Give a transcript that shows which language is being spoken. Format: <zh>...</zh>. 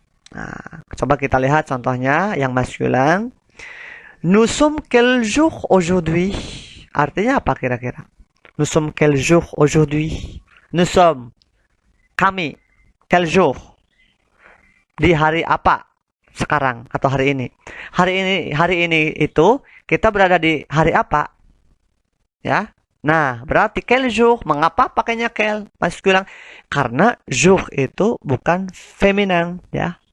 <id>Nah, coba kita lihat contohnya yang maskulin.</id> <fr>Nous sommes quel jour aujourd'hui?</fr> <id>Artinya apa kira-kira?</id> <fr>Nous sommes quel jour aujourd'hui? Nous sommes kami quel jour?</fr> <id>Di hari apa sekarang atau hari ini? Hari ini itu kita berada di hari apa? Ya. Nah, berarti quel jour, mengapa pakainya quel maskulin? Karena jour itu bukan feminin, ya.</id>